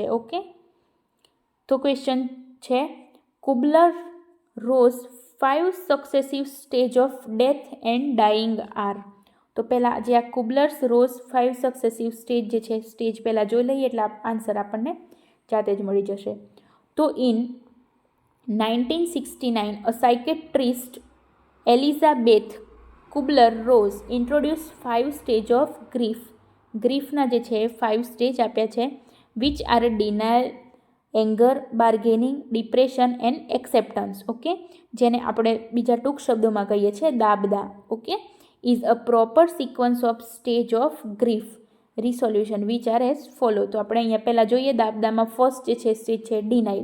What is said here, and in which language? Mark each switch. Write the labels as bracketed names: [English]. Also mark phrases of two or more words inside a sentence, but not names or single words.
[English] ઓકે, તો ક્વેશ્ચન છે Kubler-Ross 5 successive stage of death and dying are. [Gujarati] તો પહેલાં જે આ [English] Kubler-Ross 5 successive stage [Gujarati] જે છે સ્ટેજ પહેલાં જોઈ લઈએ એટલે આન્સર આપણને જાતે જ મળી જશે. [English] તો ઇન 1969 a psychiatrist Elizabeth Kubler-Ross introduced 5 stage of grief. [Gujarati] ગ્રીફના જે છે 5 સ્ટેજ આપ્યા છે, [English] which are denial, anger, bargaining, depression and acceptance. [Gujarati] ઓકે, જેને આપણે બીજા ટૂંક શબ્દોમાં કહીએ છીએ દાબદા. [English] okay, is a proper sequence of stage of grief resolution which are as follow. [Gujarati] તો આપણે અહીંયા પહેલાં જોઈએ દાબદામાં ફર્સ્ટ જે છે સ્ટેજ છે ડિનાઇલ.